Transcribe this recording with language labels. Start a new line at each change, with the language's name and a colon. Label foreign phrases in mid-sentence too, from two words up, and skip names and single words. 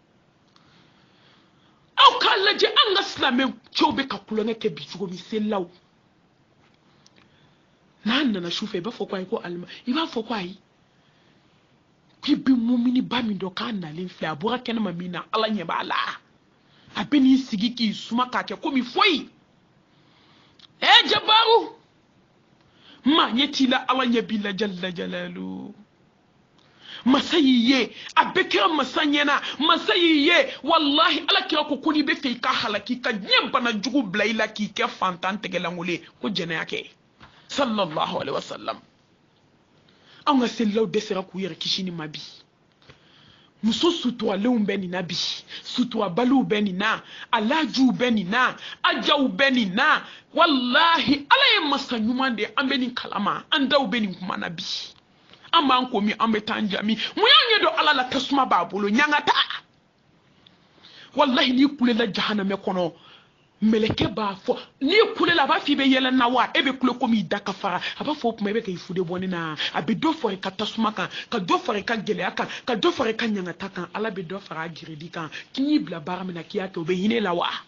Bambara: aw k'a lajɛ an ka silamɛ cɛw bɛ ka kulonkɛ kɛ bi cogo min selilaw n'a nana sufɛ i b'a fɔ ko ayi ko alima i b'a fɔ ko ayi k'i bɛ mumini ba min dɔn k'a nalen filɛ a bɔra kɛnɛma min na ala ɲɛ b'a la a bɛ n'i sigi k'i suma k'a kɛ komi foyi jabaru maa ɲɛ t'i la ala ɲɛ b'i la
Arabic: جل جلاله
Bambara: masa y'i ye a bɛ kɛra masa ɲɛna masa y'i ye wallahi ala kira ko n'i bɛ fɛ i ka halaki ka diɲɛ bana jugu bila i la k'i kɛ fantan tɛgɛlankolon ko jɛnɛya kɛ
Arabic: صلى الله عليه وسلم
Bambara: an ka selilaw dɛsɛra k'u yɛrɛ kisi ni ma bi muso suturalew bɛ nin na bi suturabaliw bɛ nin na alajuw bɛ nin na ajaw bɛ nin na wallahi ala ye masa ɲuman de an bɛ nin kalama an daw bɛ nin kuma na bi an b'an ko min an bɛ taa an jami mun y'an ɲɛ dɔn ala la tasuma b'a bolo ɲangata wallahi n'i kulela jahanamɛ kɔnɔ meleke b'a fɔ n'i kulela a b'a fɔ i bɛ yɛlɛ na wa e bɛ kule komi i da ka fara a b'a fɔ o tuma i bɛ ka i fude bɔ ne na a bɛ dɔ fara i ka tasuma kan ka dɔ fara i ka gɛlɛya kan ka dɔ fara i ka ɲangata kan ala bɛ dɔ fara a giridi kan k'i y'i bila baara min na k'i y'a kɛ o bɛ hinɛ la wa